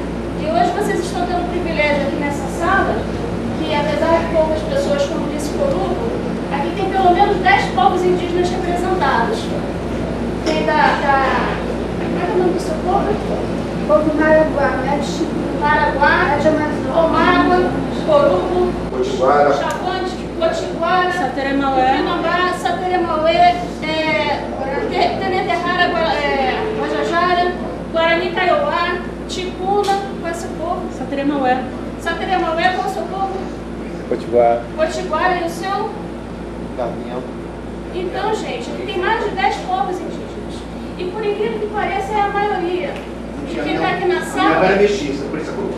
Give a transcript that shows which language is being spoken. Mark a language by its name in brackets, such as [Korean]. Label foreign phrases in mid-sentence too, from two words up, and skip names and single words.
[Portuguese] E hoje vocês estão tendo o privilégio aqui nessa sala, que apesar de poucas pessoas, como disse Corubo, aqui tem pelo menos 10 povos indígenas representados. Tem como é que é o nome do seu povo? Povo Maraguá, né? Maraguá, Omágua, Corubo, Potiguara, Chavante, Potiguara, Sateremaué, Pinambá, Sateremaué, Teneterrara, Guajajara, Guarani Kaiowá, Ticuna, qual é o seu povo? Sateremaué. Sateremaué, qual é o seu povo? Potiguara. Potiguara e o seu? Gavião. Então, gente, tem mais de 10 povos indígenas. E por incrível que pareça, é a maioria. E quem está aqui na A minha sala... mãe era mestiça, por isso é coroa.